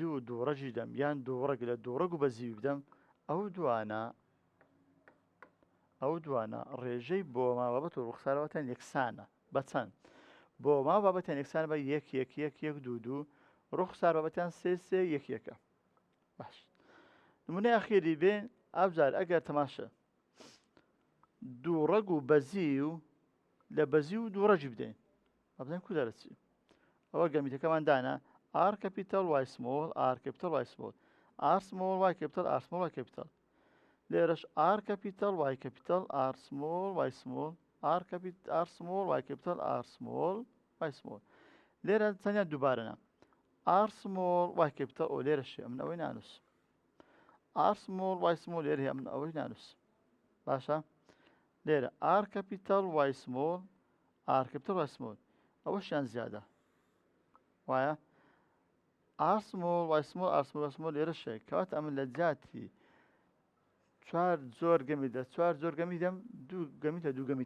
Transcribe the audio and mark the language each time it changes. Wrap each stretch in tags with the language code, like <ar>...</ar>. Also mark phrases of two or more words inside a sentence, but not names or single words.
<ckb>و دووڕەجی دەم یان دووڕەک لە دووڕەک و بەزی بدەم ئەو دوانە ئەو دوانە ڕێژەی بۆ مابەت و ڕوخسارەوەتان یەکسانە بەچەند بۆ ما بابەتیان یەکسان بە 1 1 1 1 2 2 ڕوخسار بابەتیان 3 3 1 1 باش نمونەی ئەخیری بێن ئابزار ئەگەر تەماشە دوو ڕەگ و بەزی و لە بەزی و دوو ڕەجی بدەین ئەبزانین کو دەرەچی ئەوە گەمیتەکەمان دانا</ckb> <en>R capital Y small R capital Y small R small Y capital R small Y capital</en> <ckb>لێرەش</ckb> <en>R capital Y capital R small Y small R capital R small Y capital R small Y small</en> <ckb>لێرە چەندیان دووبارەنە</ckb> <en>R small Y capital</en> <ckb>ئەو لێرەشێ من ئەوەی نانووس</ckb> <en>R small Y small</en> <ckb>لێرە هەیە من ئەوەی نانووس باشە لێرە</ckb> <en>R capital Y small R capital Y small</en> <ckb>ئەوەشیان زیادە وایە</ckb> <en>R small Y small R small Y small</en> <ckb>لێرەشێ کەواتە ئەمن لە جیاتی چوار زۆر گەمیدە چوار زۆر گەمیدەم دوو گەمیتە دوو گەمی</ckb>